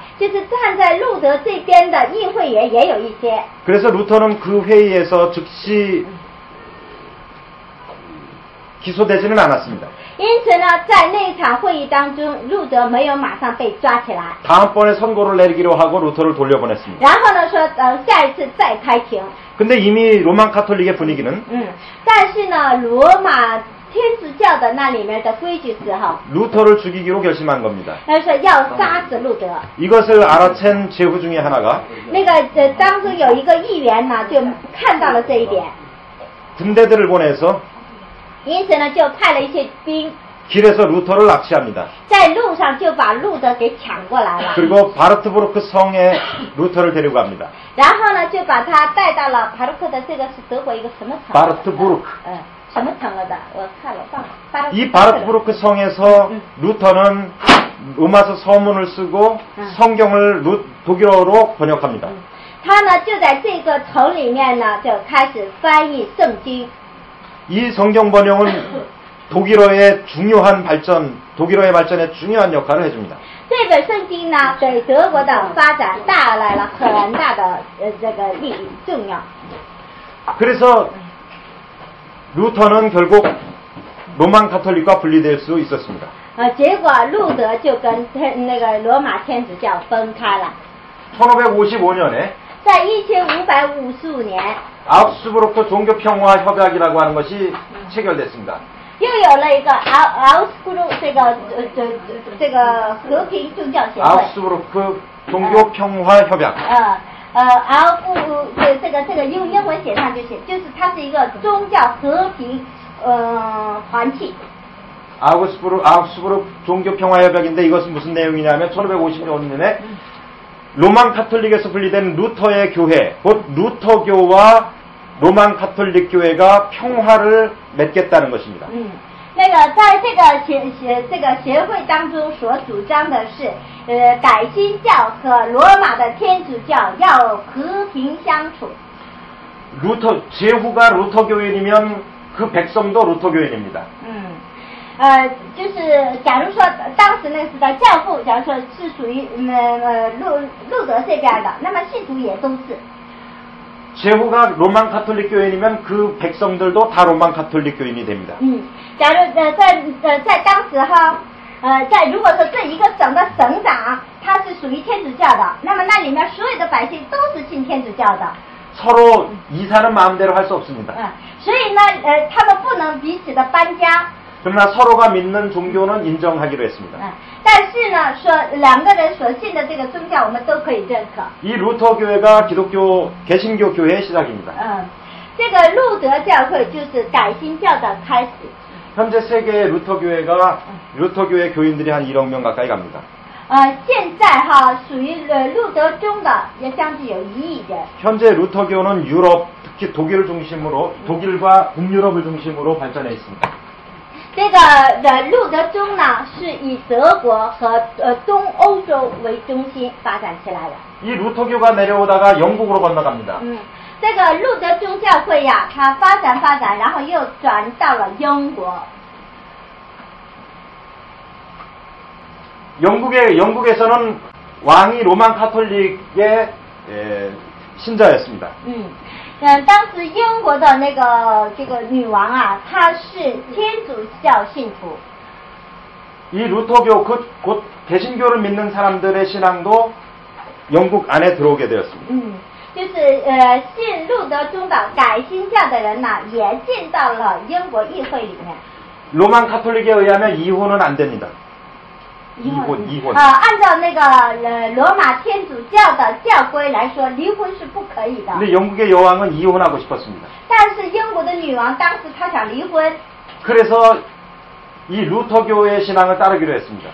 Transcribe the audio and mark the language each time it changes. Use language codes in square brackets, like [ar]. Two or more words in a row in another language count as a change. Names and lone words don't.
[zh] 就是站在路德这边的议会员也有一些。 [ko] 그래서 루터는 그 회의에서 즉시 기소되지는 않았습니다. [zh] 因此呢，在那场会议当中，路德没有马上被抓起来。 [ko] 다음번에 선고를 내리기로 하고 루터를 돌려보냈습니다. [zh] 然后呢，说下一次再开庭。 [ko] 근데 이미 로만 카톨릭의 분위기는 [zh] 但是呢，罗马天主教的那里面的规矩是哈， [ko] 루터를 죽이기로 결심한 겁니다. [zh] 他说要杀死路德。 [ko] 이것을 알아챈 제후 중에 하나가 [zh] 那个当中有一个议员呢，就看到了这一点， [ko] 군대들을 보내서 [zh] 因此呢，就派了一些兵 [ko] 길에서 루터를 납치합니다. [zh] 在路上就把路德给抢过来了， [ko] 그리고 바르트부르크 성에 루터를 데리고 갑니다. [zh] 然后呢，就把他带到了巴鲁克的这个是德国一个什么城？ [ko] 바르트부르크. [zh] 什么城了的？我看了忘了。 [ko] 이 바르트부르크 성에서 루터는 로마서 서문을 쓰고 성경을 독일어로 번역합니다. [zh] 他呢就在这个城里面呢，就开始翻译圣经。 [ko] 이 성경 번역은 독일어의 발전에 중요한 역할을 해줍니다. [zh] 这本圣经呢，给德国的发展带来了很大的这个利益重要。 [ko] 그래서 루터는 결국 로만 가톨릭과 분리될 수 있었습니다. [zh] 结果路德就跟那个罗马天主教分开了。 [ko] 1555년에 [zh] 在1555年， [ko] 아우스부르크 종교평화협약이라고 하는 것이 체결됐습니다. [zh] 又有了一个奥斯布鲁这个和平宗教协会。 [ko] 아우스부르크 종교평화협약. [zh] 奥布鲁这个用英文写上就是它是一个宗教和平团体。 [ko] 아우스부르크 종교평화협약인데 이것은 무슨 내용이냐면 1555년에 로만 가톨릭에서 분리된 루터의 교회, 곧 루터교와 로만 가톨릭 교회가 평화를 맺겠다는 것입니다. [zh] 那个在这个协会当中所主张的是，改新教和罗马的天主教要和平相处。 [ko] 제후가 루터 교인이면 그 백성도 루터 교인입니다. [zh] 就是假如说当时那个时代教父，假如说是属于路德这边的，那么信徒也都是。 [ko] 제후가 로만 가톨릭 교인이면 그 백성들도 다 로만 가톨릭 교인이 됩니다. [zh] 假如在当时哈，如果说这一个省的省长他是属于天主教的，那么那里面所有的百姓都是信天主教的。 [ko] 서로 이사는 마음대로 할 수 없습니다. [zh] 所以呢，他们不能彼此的搬家。 [ko] 그러나 서로가 믿는 종교는 인정하기로 했습니다. [zh] 但是呢，说两个人所信的这个宗教，我们都可以认可。 [ko] 이 루터 교회가 기독교 개신교 교회의 시작입니다. [zh] 这个路德教会就是改新教的开始。 [ko] 현재 세계의 루터 교회 교인들이 한 1억 명 가까이 갑니다. [zh] 现在哈属于路德宗的也将近有1亿人。 [ko] 현재 루터교는 유럽, 특히 독일과 북유럽을 중심으로 발전해 있습니다. [zh] 这个路德宗呢，是以德国和东欧洲为中心发展起来的。 [ko] 이 루터교가 내려오다가 영국으로 건너갑니다. [zh] 这个路德宗教会呀，它发展，然后又转到了英国。 [ko] 영국에서는 왕이 로만 가톨릭의 신자였습니다. [zh] 当时英国的这个女王啊，她是天主教信徒。 [ko] 이 루터교 곧 개신교를 믿는 사람들의 신앙도 영국 안에 들어오게 되었습니다. [zh] 就是信路德宗的改新教的人呢，也进到了英国议会里面。 [ko] 로만 가톨릭에 의하면 이혼은 안 됩니다. 이혼. [zh] 按照那个罗马天主教的教规来说，离婚是不可以的。 [ko] 근데 영국의 여왕은 이혼하고 싶었습니다. [zh] 但是英国的女王当时她想离婚。 [ko] 그래서 이 루터교의 신앙을 따르기로 했습니다.